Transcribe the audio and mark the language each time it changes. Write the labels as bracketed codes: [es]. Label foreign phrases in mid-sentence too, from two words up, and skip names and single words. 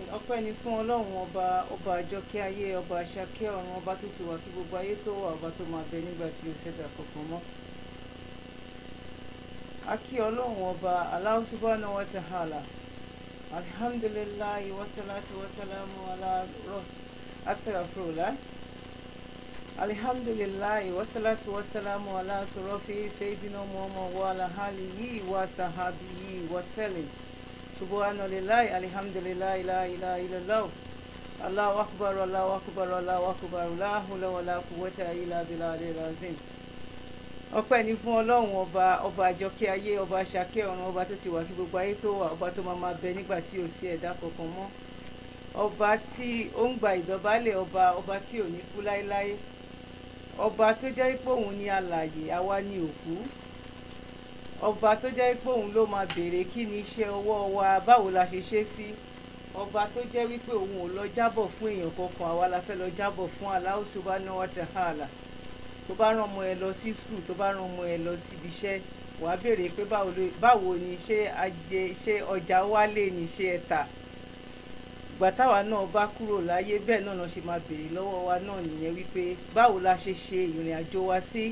[yo] Ọpẹ́ ni fún Ọlọ́run ọba àjọkẹ́ ayé, ọba àṣàkẹ́ ọ̀run, ọba tó ti wà kí gbogbo ayé tó wà, ọba tó máa bẹ nígbà tí ó ṣẹ̀dá kankan mọ́. A kí Ọlọ́run ọba [ar] الله سبحانه وتعالى. الحمد لله والصلاة والسلام على أستغفر الله. الحمد لله والصلاة والسلام على أشرف سيدنا محمد وعلى آله وصحبه وسلم. سبحان الله الحمد لله لا إله إلا الله. الله أكبر، الله أكبر، الله أكبر. لا حول ولا قوة إلا بالله العظيم. [yo] Ọpẹ́ ni fún Ọlọ́run ọba àjọkẹ́ ayé, ọba àṣàkẹ́ ọ̀run, ọba tó ti wà kí gbogbo ayé tó wà, ọba tó máa bẹ nígbà tí ò sí ẹ̀dá kankan mọ́. Ọba tí ó ń gba ìdọ̀bálẹ̀, ọba tí ò ní kú láéláé. Ọba tó jẹ́ pé òun ni alààyè, àwa ni òkú. Ọba tó jẹ́ pé òun ló máa béèrè kí ni iṣẹ́ ọwọ́ wa, báwo la ṣe ṣe sí. Ọba tó jẹ́ wípé òun ò lọ jábọ̀ fún èèyàn kankan, àwa la fẹ́ lọ jábọ̀ fún [ar] الله سبحانه وتعالى. [yo] Tó bá rán ọmọ ẹ lọ sí skul, tó bá rán ọmọ ẹ lọ síbi iṣẹ́, wàá béèrè pé báwo ni ṣé ọjà wálé ni ṣé ẹ tà. Ìgbà táwa náà bá kúrò láyé, bẹ́ẹ̀ náà ṣe máa béèrè lọ́wọ́ wa náà nìyẹn wípé báwo la ṣe ṣe ìrìn àjò wa sí.